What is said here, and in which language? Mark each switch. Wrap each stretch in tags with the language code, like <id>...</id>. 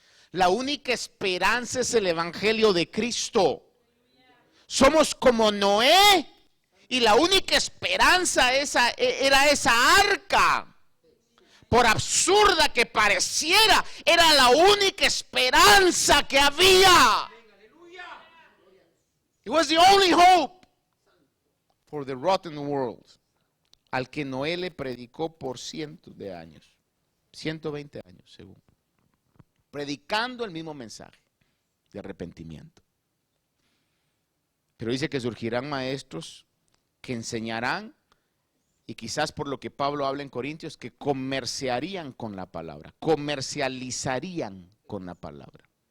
<es>La única esperanza es el evangelio de Cristo. Somos como Noé y la única esperanza era esa arca. Por absurda que pareciera, era la única esperanza que había.</es> <en>It was the only hope for the rotten world.</en> <es>Al que Noé le predicó por cientos de años, 120 años según, predicando el mismo mensaje de arrepentimiento. Pero dice que surgirán maestros que enseñarán, y quizás por lo que Pablo habla en Corintios, que comerciarían con la palabra, comercializarían con la palabra.</es>